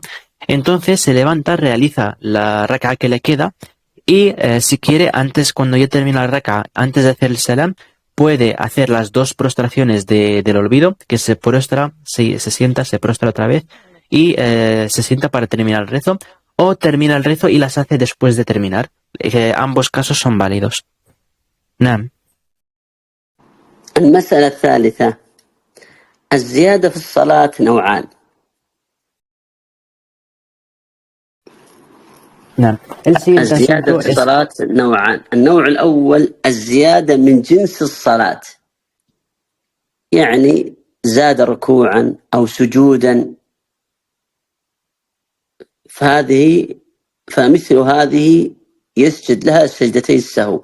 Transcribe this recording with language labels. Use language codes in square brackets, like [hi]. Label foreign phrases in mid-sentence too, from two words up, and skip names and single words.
[es] Entonces se levanta, realiza la raka que le queda y si quiere, cuando ya termina la raka, antes de hacer el salam, puede hacer las 2 prostraciones del olvido, que se prostra, se sienta, se prostra otra vez y se sienta para terminar el rezo, o termina el rezo y las hace después de terminar. Ambos casos son válidos. [ar] نعم. المسألة الثالثة: الزيادة في الصلاة نوعان. نعم. الزيادة في الصلاة نوعان. النوع الأول الزيادة من جنس الصلاة، يعني زاد ركوعا أو سجودا، فمثل هذه يسجد لها سجدتي السهو.